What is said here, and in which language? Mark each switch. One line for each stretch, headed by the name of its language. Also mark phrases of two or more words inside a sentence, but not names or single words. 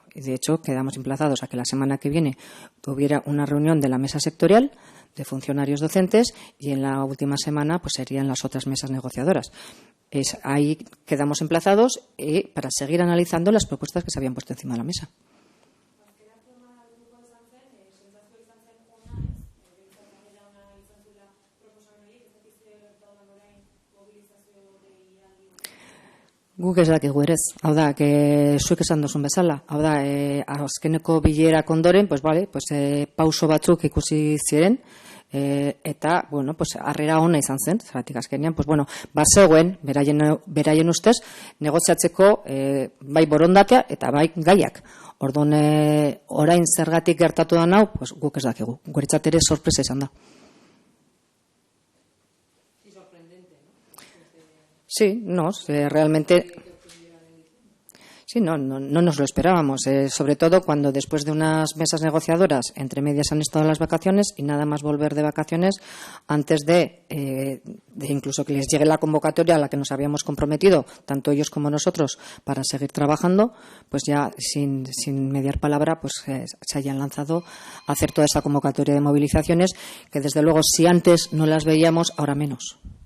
Spanish: Y de hecho, quedamos emplazados a que la semana que viene hubiera una reunión de la mesa sectorial de funcionarios docentes y en la última semana pues serían las otras mesas negociadoras. Ahí quedamos emplazados para seguir analizando las propuestas que se habían puesto encima de la mesa.
Basque: Guk ez dakigu ere, hau da, zuek esan duzun bezala, hau da, azkeneko bilerak ondoren,
Spanish: pues vale,
Basque: pues pauso batzuk ikusi ziren, eta,
Spanish: bueno, pues
Basque: harrera ona izan zen, zeratik azkenean,
Spanish: pues bueno,
Basque: bazegoen, beraien ustez, negoziatzeko bai borondatea eta bai gaiak. Orduan, orain zergatik gertatu da hau, pues guk ez dakigu, guretzat ere sorpresa izan da.
Spanish: Sí, no, realmente. Sí, no nos lo esperábamos, sobre todo cuando después de unas mesas negociadoras, entre medias han estado las vacaciones y nada más volver de vacaciones, antes de incluso que les llegue la convocatoria a la que nos habíamos comprometido, tanto ellos como nosotros, para seguir trabajando, pues ya sin mediar palabra, pues se hayan lanzado a hacer toda esa convocatoria de movilizaciones, que desde luego si antes no las veíamos, ahora menos.